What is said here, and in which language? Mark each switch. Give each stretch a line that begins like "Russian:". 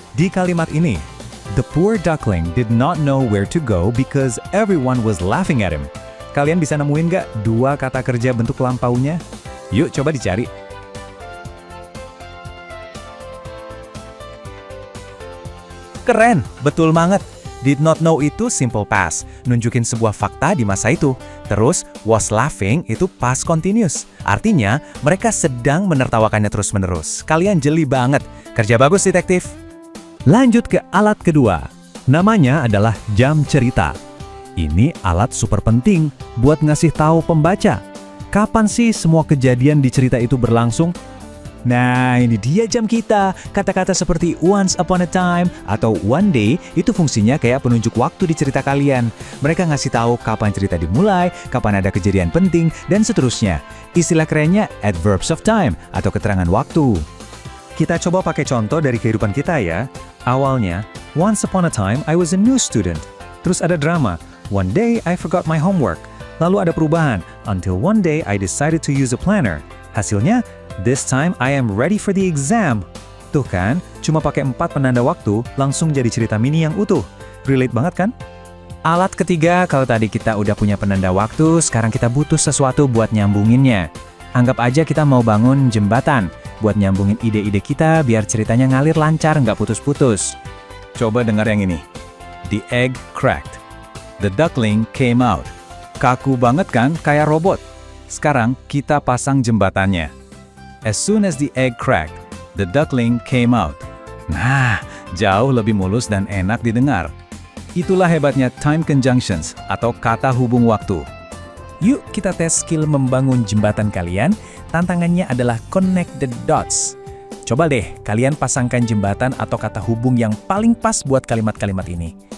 Indonesian: Di kalimat ini,
English: the poor duckling did not know where to go because everyone was laughing at him.
Indonesian: Kalian bisa nemuin nggak 2 kata kerja bentuk lampaunya? Yuk coba dicari. Keren, betul banget.
English: Did not know
Indonesian: itu simple past, nunjukin sebuah fakta di masa itu. Terus, was laughing itu past continuous. Artinya, mereka sedang menertawakannya terus-menerus. Kalian jeli banget. Kerja bagus, detektif. Lanjut ke alat kedua. Namanya adalah jam cerita. Ini alat super penting buat ngasih tahu pembaca. Kapan sih semua kejadian di cerita itu berlangsung? Nah, ini dia jam kita. Kata-kata seperti
English: once upon a time
Indonesian: atau
English: one day
Indonesian: itu fungsinya kayak penunjuk waktu di cerita kalian. Mereka ngasih tahu kapan cerita dimulai, kapan ada kejadian penting, dan seterusnya. Istilah kerennya adverbs of time atau keterangan waktu. Kita coba pakai contoh dari kehidupan kita ya. Awalnya,
English: once upon a time I was a new student.
Indonesian: Terus ada drama.
English: One day I forgot my homework.
Indonesian: Lalu ada perubahan.
English: Until one day I decided to use a planner.
Indonesian: Hasilnya,
English: this time I am ready for the exam.
Indonesian: Tuh kan, cuma pakai 4 penanda waktu, langsung jadi cerita mini yang utuh. Relate banget kan? Alat ketiga, kalau tadi kita udah punya penanda waktu, sekarang kita butuh sesuatu buat nyambunginnya. Anggap aja kita mau bangun jembatan, buat nyambungin ide-ide kita biar ceritanya ngalir lancar, nggak putus-putus. Coba dengar yang ini.
English: The egg cracked. The duckling came out.
Indonesian: Kaku banget kan, kayak robot. Sekarang kita pasang jembatannya.
English: As soon as the egg cracked, the duckling came out.
Indonesian: Nah, jauh lebih mulus dan enak didengar. Itulah hebatnya time conjunctions atau kata hubung waktu. Yuk kita tes skill membangun jembatan kalian. Tantangannya adalah
English: connect the dots.
Indonesian: Coba deh, kalian pasangkan jembatan atau kata hubung yang paling pas buat kalimat-kalimat ini.